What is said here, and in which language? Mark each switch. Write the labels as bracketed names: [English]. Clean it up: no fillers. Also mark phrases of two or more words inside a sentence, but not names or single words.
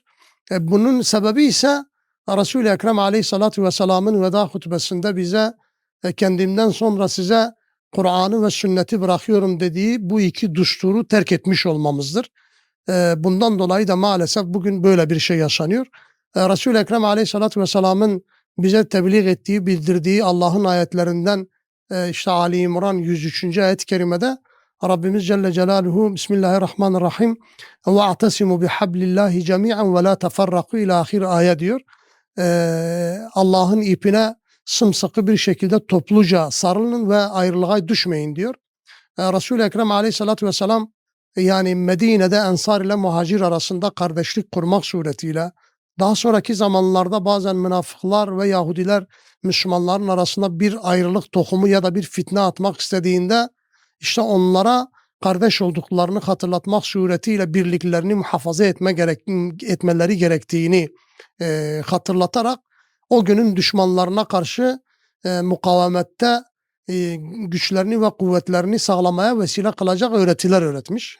[Turkish] Bunun sebebi ise Resul-i Ekrem Aleyhisselatü Vesselam'ın veda hutbesinde bize kendimden sonra size Kur'an'ı ve sünneti bırakıyorum dediği bu iki düsturu terk etmiş olmamızdır. Bundan dolayı da maalesef bugün böyle bir şey yaşanıyor. Resul-i Ekrem Aleyhisselatü Vesselam'ın bize tebliğ ettiği, bildirdiği Allah'ın ayetlerinden işte Ali İmran 103. ayet-i kerimede Rabbimiz Celle Celaluhu Bismillahirrahmanirrahim [Arabic] وَاَعْتَسِمُوا بِحَبْلِ اللّٰهِ جَمِيعًا وَلَا تَفَرَّقُوا [Turkish] ila ahir ayet diyor. Allah'ın ipine sımsıkı bir şekilde topluca sarılın ve ayrılığa düşmeyin diyor. Resul-i Ekrem Aleyhisselatü Vesselam yani Medine'de Ensar ile Muhacir arasında kardeşlik kurmak suretiyle daha sonraki zamanlarda bazen münafıklar ve Yahudiler Müslümanların arasında bir ayrılık tohumu ya da bir fitne atmak istediğinde işte onlara kardeş olduklarını hatırlatmak suretiyle birliklerini muhafaza etmeleri gerektiğini hatırlatarak o günün düşmanlarına karşı mukavemette güçlerini ve kuvvetlerini sağlamaya vesile kılacak öğretiler öğretmiş.